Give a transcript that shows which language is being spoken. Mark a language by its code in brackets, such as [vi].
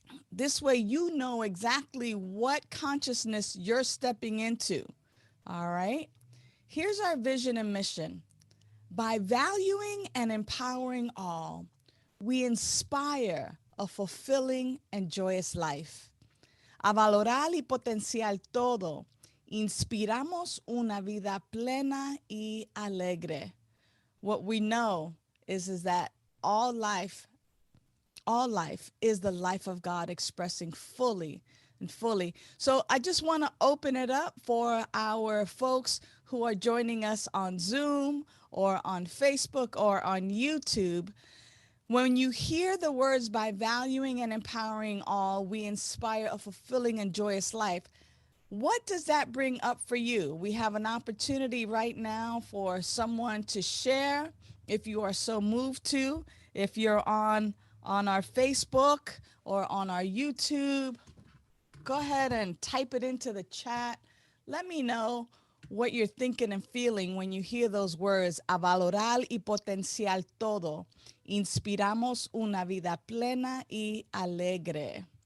[en] This way, you know exactly what consciousness you're stepping into. All right? Here's our vision and mission. By valuing and empowering all, we inspire a fulfilling and joyous life. [es] A valorar y potenciar todo, inspiramos una vida plena y alegre. [en] What we know is that all life, all life is the life of God expressing fully and fully. So I just want to open it up for our folks who are joining us on Zoom or on Facebook or on YouTube. When you hear the words by valuing and empowering all, we inspire a fulfilling and joyous life. What does that bring up for you? We have an opportunity right now for someone to share if you are so moved to. If you're on our Facebook or on our YouTube, go ahead and type it into the chat. Let me know what you're thinking and feeling when you hear those words, [es] a valorar y potenciar todo. Inspiramos una vida plena y alegre.